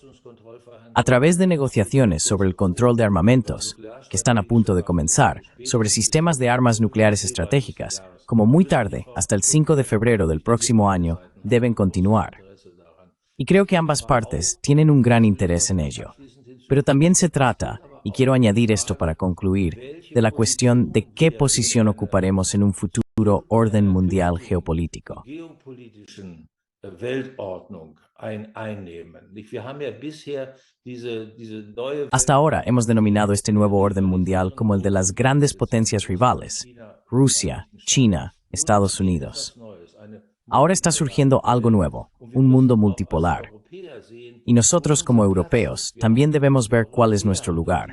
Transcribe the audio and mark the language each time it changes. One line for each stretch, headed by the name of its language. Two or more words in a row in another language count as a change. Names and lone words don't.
Spanish: A través de negociaciones sobre el control de armamentos, que están a punto de comenzar, sobre sistemas de armas nucleares estratégicas, como muy tarde, hasta el 5 de febrero del próximo año, deben continuar. Y creo que ambas partes tienen un gran interés en ello. Pero también se trata, y quiero añadir esto para concluir, de la cuestión de qué posición ocuparemos en un futuro futuro orden mundial geopolítico.
German: Geopolitischen Weltordnung einnehmen. Wir haben ja bisher diese neue
Spanish: Hasta ahora hemos denominado este nuevo orden mundial como el de las grandes potencias rivales, Rusia, China, Estados Unidos. Ahora está surgiendo algo nuevo, un mundo multipolar. Y nosotros como europeos también debemos ver cuál es nuestro lugar.